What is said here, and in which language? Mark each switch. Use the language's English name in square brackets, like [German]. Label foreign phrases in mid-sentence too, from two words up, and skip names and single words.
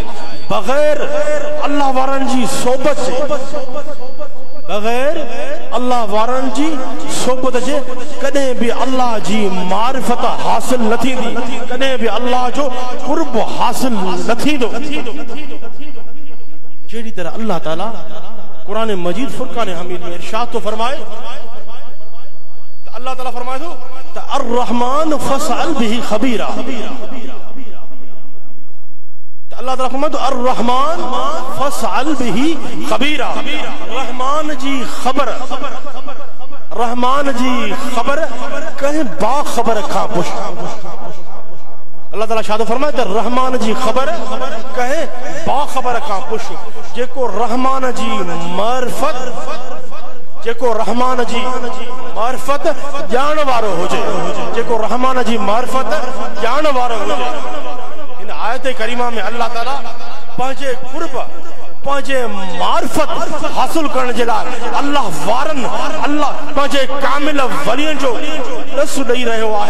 [Sindhi] बग़ैर अल्लाह वारनि जी सोबत जे, बग़ैर अल्लाह वारनि जी सोबत जे कॾहिं बि अल्लाह जी मारिफत हासिल न थींदी, कॾहिं बि अल्लाह जो कुर्ब हासिल न थींदो। जहिड़ी तरह अल्लाह ताला कुरान मजीद फुरकान हमीद में इरशाद तो फरमाए, अल्लाह ताला फरमाए थो त [Arabic] الرحمن فاسأل به خبيرا. [Sindhi] अल्लाह ताला फरमाए तो [Arabic] الرحمن فاسأل به خبيرا. [Sindhi] रहमान जी खबर, रहमान जी खबर कहीं बाखबर खां पुछ। अल्लाह ताला शाद फरमाए तो रहमान जी खबर कहे बाखबर खां पुछ। जेको रहमान जी मारिफत, जेको रहमान जी मारिफत ॼाण वारो हुजे, जेको रहमान जी मारिफत ॼाण वारो हुजे। इन आयत करीमा में अल्लाह ताला पंहिंजे कुर्ब, पंहिंजे मारिफत हासिल करण जे लाइ अल्लाह वारन, अल्लाह पंहिंजे कामिल वलियन जो दस ॾेई रहियो आहे।